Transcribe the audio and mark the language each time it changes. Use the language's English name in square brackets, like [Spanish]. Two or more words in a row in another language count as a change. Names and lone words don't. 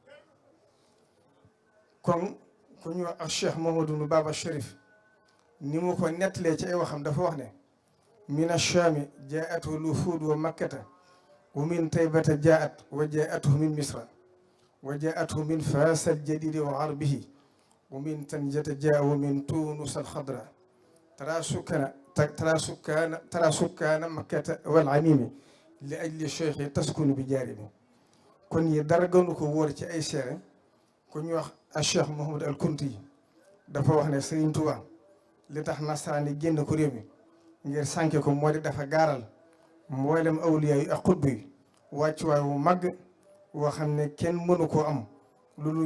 [Wolof] kon ku ñu wax ak Cheikh Mamadou Baba Cherif ni mu ko nettalee ci ay waxam dafa wax ne [Arabic] من الشام جاءته الوفود و مكة و من طيبة جاءت و جاءته من مصر و جاءته من فاس الجديد و غربه و من طنجة جاء و من تونس الخضراء ترى سكان مكة وال أميمي لِ أجلِ شيخي تسكنُ بِ جاري [Wolof] kon yi dara gënu ko wóor ci ay seere ku ñu wax a Cheikh Mouhamadou al Kunti dafa wax ne Serigne Touba li tax nasaraan yi génn ko réew mi ngir sànke ko moo di dafa gaaral mboolem awliya yi ak xutb yi wàccuwaay wu màgg woo xam ne kenn mënu koo am loolu